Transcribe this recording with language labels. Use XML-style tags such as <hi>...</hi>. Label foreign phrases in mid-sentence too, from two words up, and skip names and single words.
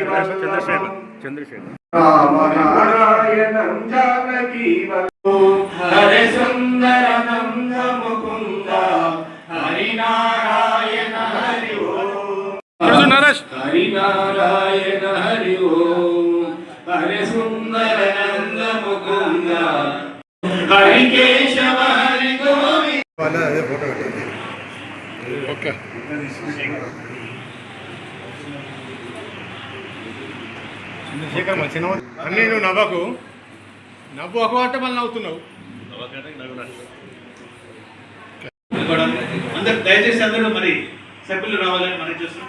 <sa>राम नारायणं जानकी हरे सुंदर नंद मुकुंद हरि नारायण हरि ओम हरि नारायण हरि ओम हरे सुंदर नंद मुकुंद हरि केशव हरि गोविंद।</sa> <te>ओके చంద్రశేఖర్ మంచిగా అన్నీ నువ్వు నవ్వు ఒక వాట మళ్ళీ నవ్వుతున్నావు. అందరు దయచేసి అందరూ మరి సభ్యులు రావాలని మనం చూస్తున్నాం.</te>